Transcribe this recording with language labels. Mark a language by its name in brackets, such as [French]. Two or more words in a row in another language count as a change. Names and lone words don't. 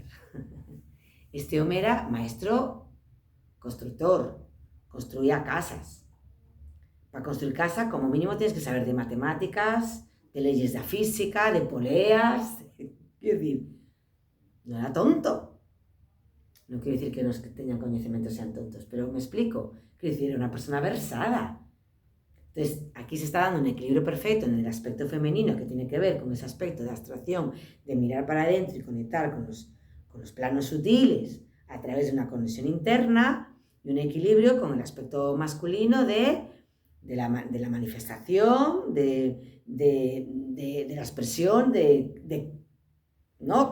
[Galician] Este home era maestro constructor, construía casas. [Spanish] Para construir casa, como mínimo, tienes que saber de matemáticas, de leyes da física, de poleas. [Galician] Quero dicir, non era tonto. Non quero dicir que os que teñan coñecemento sean tontos, pero me explico. [Spanish] quiero decir, era una persona versada. Entonces, aquí se está dando un equilibrio perfecto en el aspecto femenino que tiene que ver con ese aspecto de abstracción, de mirar para adentro y conectar con los planos sutiles a través de una conexión interna y un equilibrio con el aspecto masculino de la manifestación, de la expresión, ¿no?